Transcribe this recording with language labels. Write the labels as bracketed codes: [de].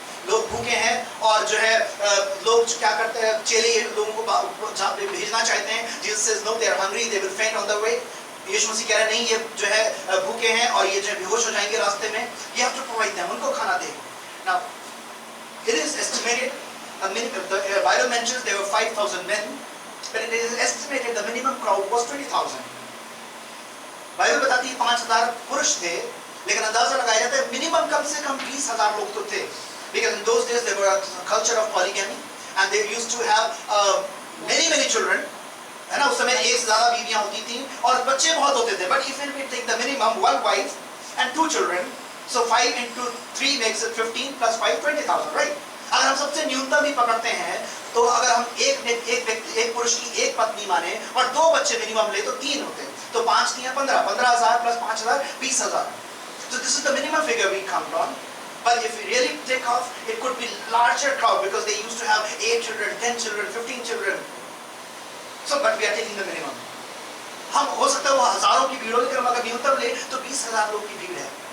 [hi] लोग भूखे हैं और जो है लोग क्या करते हैं, चेले लोगों को जहाँ पे भेजना चाहते हैं. [en] Jesus says no, they are hungry, they will faint on the way. [hi] यीशु मसीह कह रहे नहीं, ये जो है भूखे हैं और ये जो बेहोश हो जाएंगे रास्ते में. [en] You have to provide them, [hi] उनको खाना दे. [en] Now, it is estimated, the Bible mentions there were 5,000 men, but it is estimated the minimum crowd was 20,000. [hi] Bible बताती है 5,000 पुरुष थे, लेकिन अंदाजा लगाया जाता है मिनिमम कम से कम 20,000 लोग तो थे. [en] Because in those days there were a culture of polygamy, and they used to have many children. [hi] है ना, उस समय एक से ज़्यादा बीवियां होती थी और बच्चे बहुत होते थे. [en] But if we take the minimum, one wife and 2 children, so 5 into 3 makes it 15 plus 5, 20,000, right? [hi] अगर हम सबसे न्यूनतम भी पकड़ते हैं, तो अगर हम एक पुरुष की एक पत्नी माने और 2 बच्चे मिनिमम ले तो 3 होते हैं. तो 5 3 15,000 plus 5,000 20,000. [en] So this is the minimum figure we count on. But if we really take off, it could be larger crowd because they used to have 8 children, 10 children, 15 children. So, but we are taking the minimum. [hi] हम हो सकता है वो हजारों की भीड़ हो, लेकिन अगर न्यूनतम ले तो 20,000 लोग की भीड़ है.